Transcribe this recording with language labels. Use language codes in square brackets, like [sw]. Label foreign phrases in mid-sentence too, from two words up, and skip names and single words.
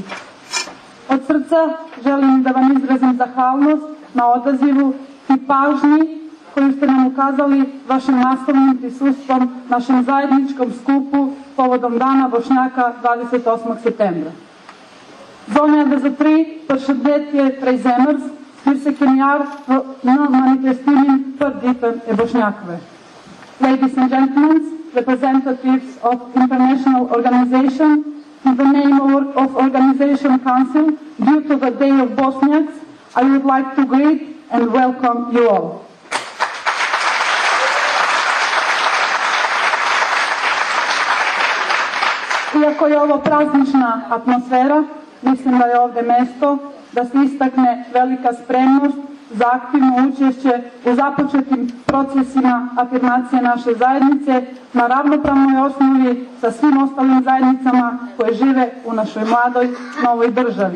[bs] Od srca želim da vam izrazim zahvalnost na odazivu i pažnji koju ste nam ukazali vašim masovnim prisustvom našem zajedničkom skupu povodom Dana Bošnjaka 28. [sq] septembra. Zonja da za tri përshëndetje prej zemrës, se keni ardhur në manifestimin për ditën e Boshnjakëve. [en] Ladies and gentlemen, representatives of international organization, in the name of Organization Council, due to the Day of Bosniaks, I would like to greet and welcome you all. [bs] Iako je ovo praznična atmosfera, mislim da je ovde mesto da se istakne velika spremnost za aktivno učešće u započetim procesima afirmacije naše zajednice na ravnopravnoj osnovi sa svim ostalim zajednicama koje žive u našoj mladoj novoj državi.